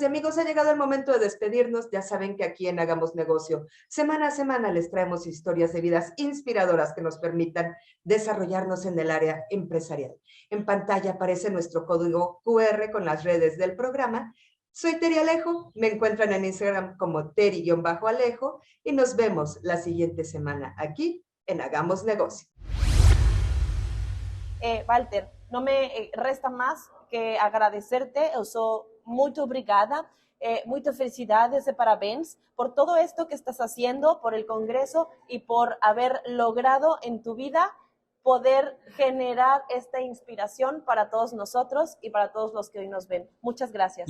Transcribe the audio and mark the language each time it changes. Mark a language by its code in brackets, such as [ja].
[es] Y amigos, ha llegado el momento de despedirnos. Ya saben que aquí en Hagamos Negocio, semana a semana les traemos historias de vidas inspiradoras que nos permitan desarrollarnos en el área empresarial. En pantalla aparece nuestro código QR con las redes del programa. Soy Teri Alejo, me encuentran en Instagram como Teri-Alejo y nos vemos la siguiente semana aquí en Hagamos Negocio. [pt] Walter, não me resta mais que agradecerte. Eu sou muito obrigada, [es] muchas felicidades y parabéns por todo esto que estás haciendo, por el Congreso y por haber logrado en tu vida poder generar esta inspiración para todos nosotros y para todos los que hoy nos ven. Muchas gracias.